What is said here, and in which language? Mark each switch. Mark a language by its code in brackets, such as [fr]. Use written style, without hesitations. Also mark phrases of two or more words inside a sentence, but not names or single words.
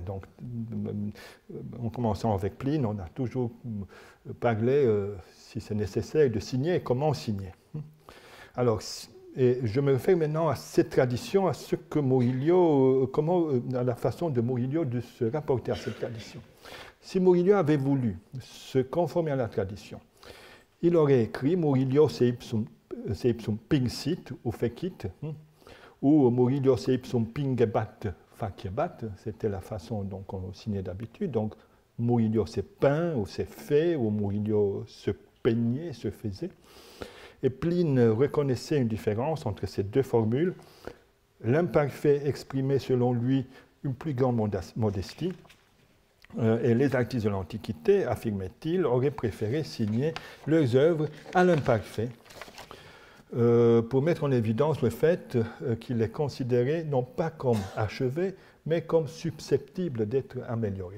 [fr] Donc, en commençant avec Pline, on a toujours parlé, si c'est nécessaire, de signer et comment signer. Alors, et je me réfère maintenant à cette tradition, à ce que Murillo, à la façon de Murillo de se rapporter à cette tradition. Si Murillo avait voulu se conformer à la tradition, il aurait écrit Murillo [la] se ipsum pinsit [fr] ou fecit, ou Murillo [la] se ipsum pingebat facebat, [fr] c'était la façon dont on signait d'habitude, donc Murillo s'est peint ou s'est fait, ou Murillo se peignait, se faisait. Et Pline reconnaissait une différence entre ces deux formules. L'imparfait exprimait selon lui une plus grande modestie, et les artistes de l'Antiquité, affirmait-il, auraient préféré signer leurs œuvres à l'imparfait, pour mettre en évidence le fait qu'il les considérait non pas comme achevés, mais comme susceptibles d'être améliorés.